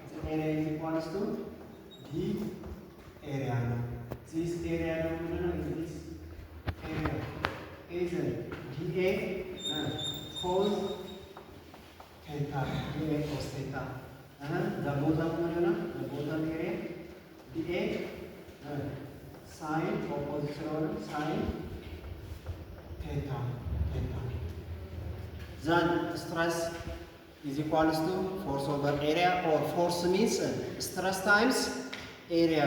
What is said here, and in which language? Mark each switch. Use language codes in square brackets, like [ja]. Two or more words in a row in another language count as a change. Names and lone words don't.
[en] area is equals to D area. This area is area is dA cos theta. dA cos theta. The bottom area dA sine opposite sine theta. Then stress is equals to force over area, or force means stress times area.